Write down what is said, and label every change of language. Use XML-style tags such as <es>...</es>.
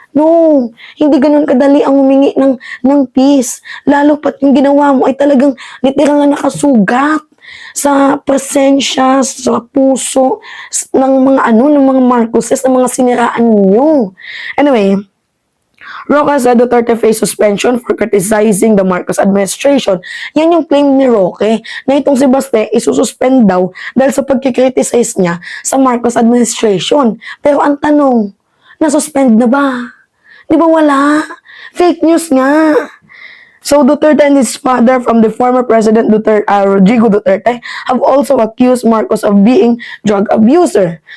<tl>No, hindi ganun kadali ang humingi ng peace. Lalo pat yung ginawa mo ay talagang literal na nakasugat sa presensya, sa puso ng mga ng mga Marcoses, ng mga siniraan niyo.</tl> <en>Anyway, Roque said Duterte faced suspension for criticizing the Marcos administration.</en> <tl>Yan yung claim ni Roque na itong si Baste isususpend daw dahil sa pagkikriticize niya sa Marcos administration. Pero ang tanong, nasuspend na ba? Di ba wala? Fake news nga.</tl> <en>So Duterte and his father from the former President Rodrigo Duterte have also accused Marcos of being drug abuser.</en>